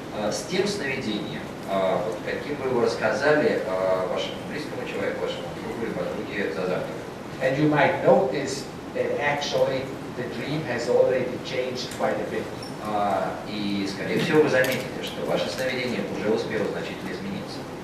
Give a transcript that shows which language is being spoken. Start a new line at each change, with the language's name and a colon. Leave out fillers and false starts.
Russian: С тем сновидением, вот каким вы его рассказали вашему близкому человеку, вашему другу или подруге за завтраком.
English: And you might notice that actually the dream has already changed quite a bit.
Russian: И, скорее всего, вы заметите, что ваше сновидение уже успело значительно измениться.